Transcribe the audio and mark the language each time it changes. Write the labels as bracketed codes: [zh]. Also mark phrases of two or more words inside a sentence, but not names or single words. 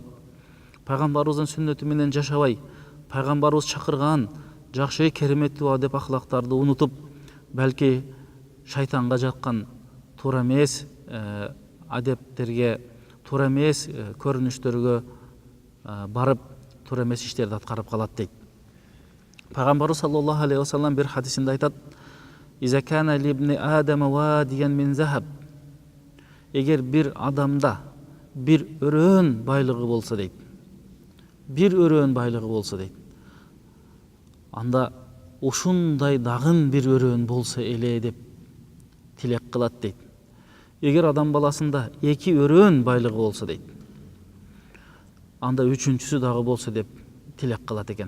[ky] Пайгамбарыбыздын сүннөтү менен жашабай, пайгамбарыбыз чакырган жакшы кереметтүү адеп ахлактарды унутуп, балки шайтанга жаккан туура эмес адептерге, туура эмес көрүнүштөргө барып, туура эмес иштерди аткарып калат дейт. Пайгамбарыбыз [ar] صلى الله عليه وسلم [ky] бир хадисинде айтат: [ar] "لو كان لابن آدم واديا من ذهب". [ky] Эгер бир адамда бир өрөөн байлыгы болсо дейт, бир өрөөн байлыгы болсо дейт, анда ушундай дагын бир өрөөн болсо эле деп тилек кылат дейт. Эгер адам баласында 2 өрөөн байлыгы болсо дейт, анда 3-чүсү дагы болсо деп тилек кылат экен.